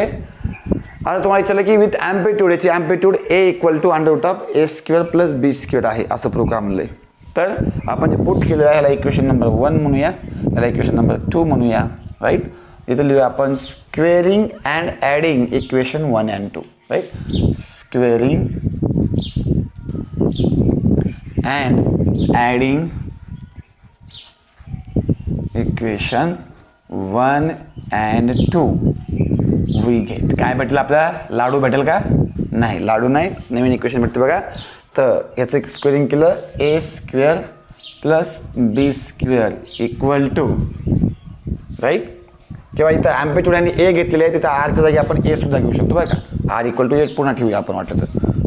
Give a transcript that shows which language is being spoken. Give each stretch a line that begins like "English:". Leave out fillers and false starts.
Marathi: आता तुम्हाला विचारलं की विथ ॲम्प्लिट्यूड, याची amplitude A equal to √a² plus b² आहे असं प्रूव्ह करा म्हणलंय. तर आपण जे पुट केलेलं आहे याला इक्वेशन नंबर 1 म्हणूया, याला इक्वेशन नंबर 2 म्हणूया, राईट. इथं लिहूया आपण
English: Squaring and adding equation 1 and 2, right. स्क्वेअरिंग and adding equation 1 and 2 we get.
Marathi: काय भेटेल आपल्याला, लाडू भेटेल का, नाही लाडू नाही, नवीन इक्वेशन भेटते बघा. तर याचं स्क्वेअरिंग केलं a² plus b² equal to, right. किंवा इथं ॲम्प्लिट्यूड आणि ए घेतलेले आहे, तिथं आरच्या जागी आपण ए सुद्धा घेऊ शकतो बरं का, आर इक्वल टू 1 पुन्हा ठेवूया आपण वाटलं तर.